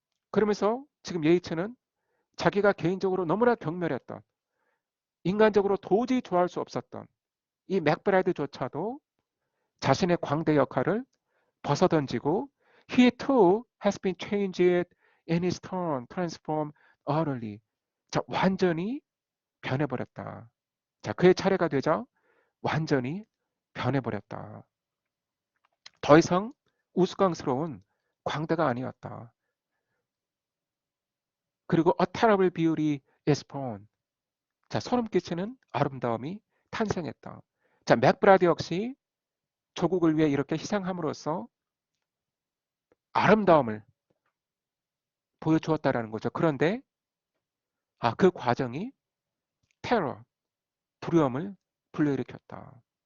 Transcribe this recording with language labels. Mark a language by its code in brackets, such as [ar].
[ko] 그러면서 지금 예이츠는 자기가 개인적으로 너무나 경멸했던, 인간적으로 도저히 좋아할 수 없었던 이 맥브라이드조차도 자신의 광대 역할을 벗어던지고 [en] he too has been changed in his turn, transformed utterly. [ko] 자, 완전히 변해버렸다. 자, 그의 차례가 되자 완전히 변해버렸다. 더 이상 우스꽝스러운 광대가 아니었다. 그리고 [en] a terrible beauty is born. [ko] 자, 소름 끼치는 아름다움이 탄생했다. 자, 맥브라드 역시 조국을 위해 이렇게 희생함으로써 아름다움을 보여주었다라는 거죠. 그런데 그 과정이 테러, 두려움을 불러일으켰다.